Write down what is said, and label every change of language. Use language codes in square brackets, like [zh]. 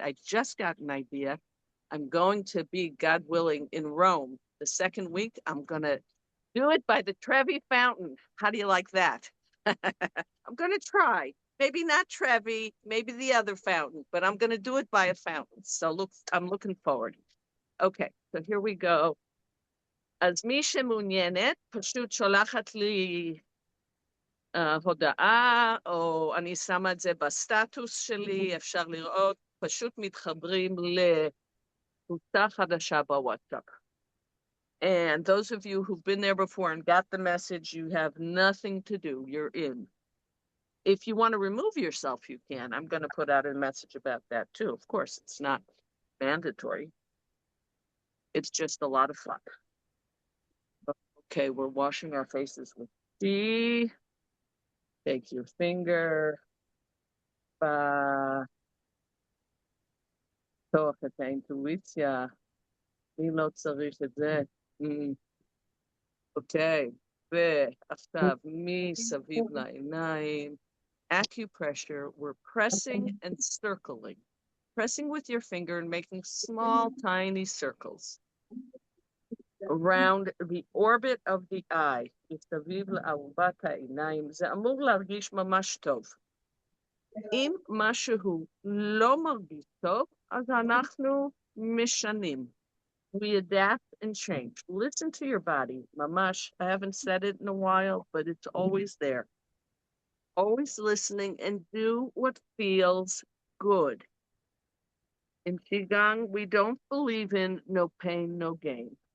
[en] I just got an idea. I'm going to be, God willing, in Rome the second week. I'm going to do it by the Trevi Fountain. How do you like that? I'm going to try. Maybe not Trevi, maybe the other fountain, but I'm going to do it by a fountain. So I'm looking forward. Okay, so here we go. [he] אז מי שמעוניינת, פשוט שולחת לי הודעה, או אני שמה את זה בסטטוס שלי, אפשר לראות, פשוט מתחברים לקבוצה חדשה בוואטסאפ. [en] And those of you who've been there before and got the message, you have nothing to do. You're in. If you want to remove yourself, you can. I'm going to put out a message about that too. Of course, it's not mandatory. It's just a lot of fun. Okay, we're washing our faces with tea. Take your finger. [he] לפתוח את האינטואיציה. מי לא צריך את זה? אוקיי, ועכשיו מסביב לעיניים. [en] Acupressure, we're pressing and circling. Pressing with your finger and making small, tiny circles around the orbit of the eye. [he] מסביב לארובת העיניים. זה אמור להרגיש ממש טוב. אם משהו לא מרגיש טוב, אז אנחנו משנים. [en] We adapt and change. Listen to your body. Mamash, I haven't said it in a while, but it's always there. Always listening and do what feels good. In Qigong, we don't believe in no pain, no gain.